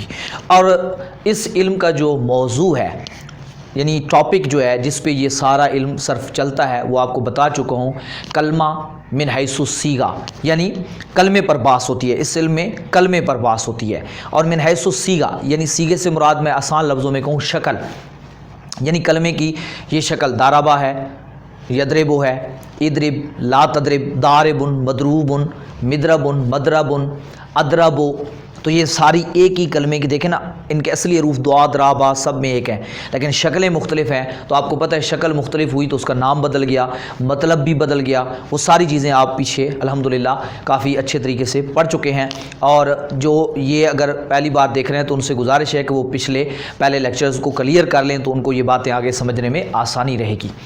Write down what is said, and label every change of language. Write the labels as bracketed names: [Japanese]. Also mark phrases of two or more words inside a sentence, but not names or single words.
[Urdu] اور اس علم کا جو موضوع ہے، یعنی ٹاپک جو ہے جس پہ یہ سارا علم صرف چلتا ہے، وہ آپ کو بتا چکا ہوں. [Arabic] كلمة من حيث صيغة, [Urdu] یعنی کلمے پر بحث ہوتی ہے، اس علم میں کلمے پر بحث ہوتی ہے. اور [Arabic] من حيث صيغة [Urdu] یعنی صیغے سے مراد میں آسان لفظوں میں کہوں شکل، یعنی کلمے کی یہ شکل ضرب ہے، یضرب ہے, [Arabic] اضرب، لا تضرب، ضارب، مضروب، مضرب، مضرب، أضرب, [Urdu] تو یہ ساری ایک ہی کلمے کی دیکھیں نا، ان کے اصلی حروف دعاد را با سب میں ایک ہیں، لیکن شکلیں مختلف ہیں. تو آپ کو پتہ ہے شکل مختلف ہوئی تو اس کا نام بدل گیا، مطلب بھی بدل گیا. وہ ساری چیزیں آپ پیچھے الحمدللہ کافی اچھے طریقے سے پڑھ چکے ہیں. اور جو یہ اگر پہلی بار دیکھ رہے ہیں تو ان سے گزارش ہے کہ وہ پہلے لیکچرز کو کلیئر کر لیں، تو ان کو یہ باتیں آگے سمجھنے میں آسانی رہے گی.